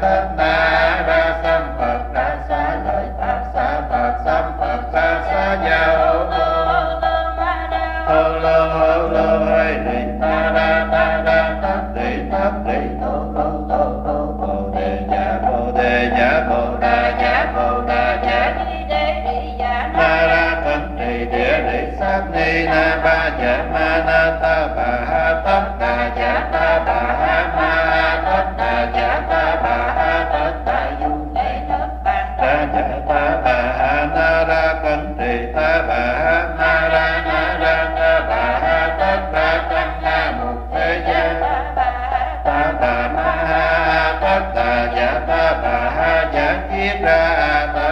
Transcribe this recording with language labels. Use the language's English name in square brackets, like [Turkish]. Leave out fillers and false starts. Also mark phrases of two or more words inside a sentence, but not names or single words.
[Vietnamese] na ra sam Phật ra xá lợi Pháp xá Phật sam Phật ra xá gia hô lô hay đi ta ra tát đi thô bồ đề nhã bồ ra nhã na ra thân trì địa lý sát ni na ba dạ ma na ta bà ha tất đà dạ ta bà ha ma tất đà dạ ta bà ha tất đà du ra dạ ta bà ha na ra thân trì ta bà ha na ra ta bà ha tất đà tăng na một thế gian ta bà ma ha tất đà dạ ta bà ha dạ kiết ra tất